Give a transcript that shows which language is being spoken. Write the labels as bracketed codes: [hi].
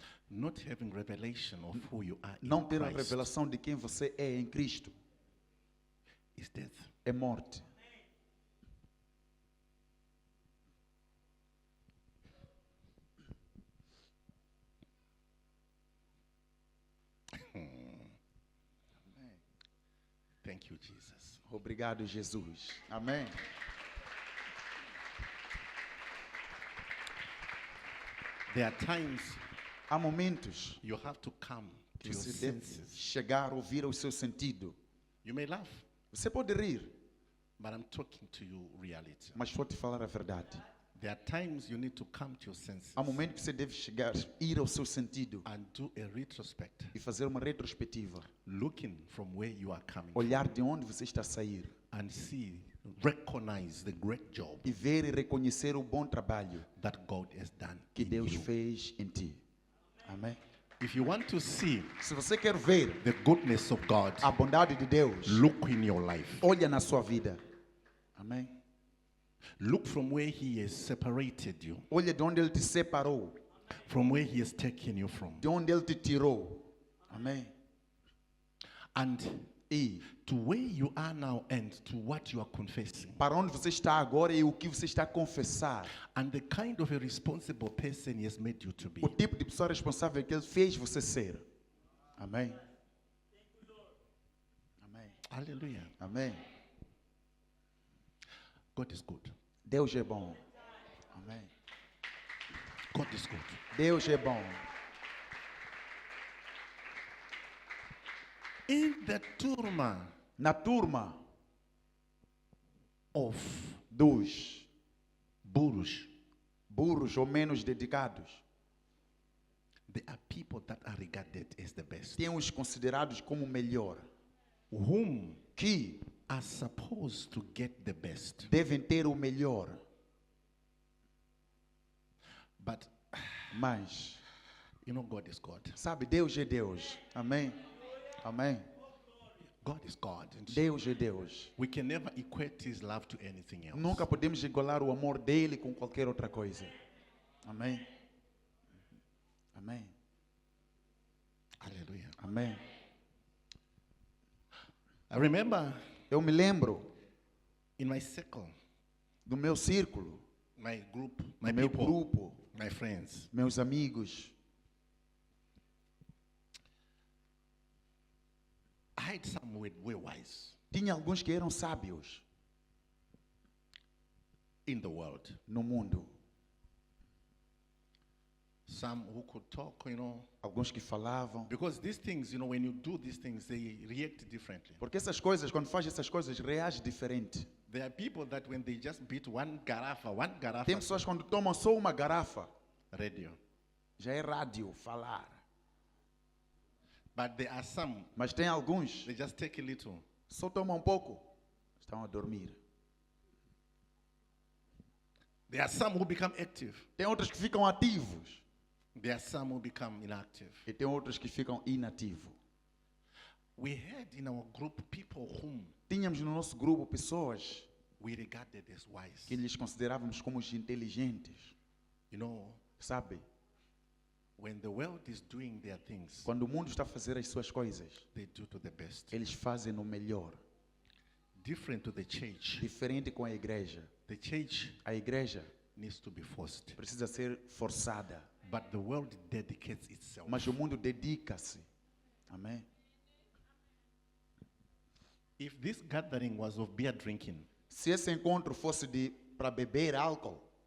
[en] Not having revelation of who you are in [pt] Não ter a [en] Christ [pt] revelação de quem você é em Cristo [en] is death. [pt] é morte. [en] Thank you, Jesus. [pt] Obrigado, Jesus. Amém. [en] There are times [pt] Há momentos [en] you have to come to [pt] que [en] your [pt] você deve [en] senses. [pt] chegar a ouvir o seu sentido. [en] You may laugh, [pt] Você pode rir, [en] but I'm talking to you reality. [pt] mas vou te falar a verdade. [en] There are times you need to come to your senses [pt] Há momentos que você deve chegar, ir ao seu sentido [en] and do a retrospect, [pt] e fazer uma retrospectiva. [en] looking from where you are coming from [pt] Olhar de onde você está a sair [en] and see, recognize the great job [pt] e ver e reconhecer o bom trabalho [en] that God has done [pt] que [en] in [pt] Deus [en] you. [pt] fez em ti. Amém. [en] If you want to see [pt] Se você quer ver [en] the goodness of God, [pt] a bondade de Deus, [en] look in your life. [pt] olha na sua vida. Amém. [en] Look from where He has separated you, [pt] Olha de onde Ele te separou, [en] from where He has taken you from, [pt] de onde Ele te tirou. Amém. [en] and [pt] E [en] to where you are now and to what you are confessing, [pt] para onde você está agora e o que você está a confessar. [en] and the kind of a responsible person He has made you to be. [pt] O tipo de pessoa responsável que Ele fez você ser. Amém. Amém. [en] Hallelujah. [pt] Amém. [en] God is good. [pt] Deus é bom. Amém. [en] God is good. [pt] Deus é bom. [en] In the turma [pt] Na turma [en] of [pt] dos burros, burros ou menos dedicados, [en] there are people that are regarded as the best, [pt] Tem os considerados como melhor, [en] whom [pt] que [en] are supposed to get the best. [pt] devem ter o melhor. [en] But, [pt] Mas, [en] God is God. [pt] sabe, Deus é Deus. Amém? Amém? [en] God is God. And [pt] Deus é Deus. [en] we can never equate his love to anything else. [pt] Nunca podemos igualar o amor dele com qualquer outra coisa. Amém? Amém? [en] Hallelujah. [pt] Amém? [en] I remember [pt] Eu me lembro [en] in my circle, [pt] do meu círculo, [en] my group, my [pt] do meu [en] people, [pt] grupo, [en] my friends. [pt] meus amigos. [en] I had some who were wise [pt] Tinha alguns que eram sábios [en] in the world. [pt] no mundo. [en] Some who could talk, [pt] Alguns que falavam. [en] because these things, when you do these things, they react differently. [pt] Porque essas coisas, quando faz essas coisas, reage diferente. [en] There are people that when they just beat one [pt] Tem garrafa, pessoas quando tomam só uma garrafa, [en] radio. [pt] já é rádio, falar. [en] But there are some, [pt] Mas tem alguns, [en] they just take a little. [pt] só tomam um pouco, estão a dormir. [en] There are some who become active. [pt] Tem outros que ficam ativos. [en] There are some who become inactive. [pt] E tem outros que ficam inativos. [en] We had in our group people whom [pt] Tínhamos no nosso grupo pessoas [en] we regarded as wise. [pt] que lhes considerávamos como os inteligentes. Sabe? [en] When the world is doing their things, [pt] Quando o mundo está a fazer as suas coisas, [en] they do to the best. [pt] eles fazem no melhor. [en] Different to the church. [pt] Diferente com a igreja. [en] The church [pt] A igreja [en] needs to be forced. [pt] precisa ser forçada. [en] But the world dedicates itself. [pt] Mas o mundo dedica-se. Amém? [en] If this gathering was of beer drinking, [pt] Se esse encontro fosse para beber álcool,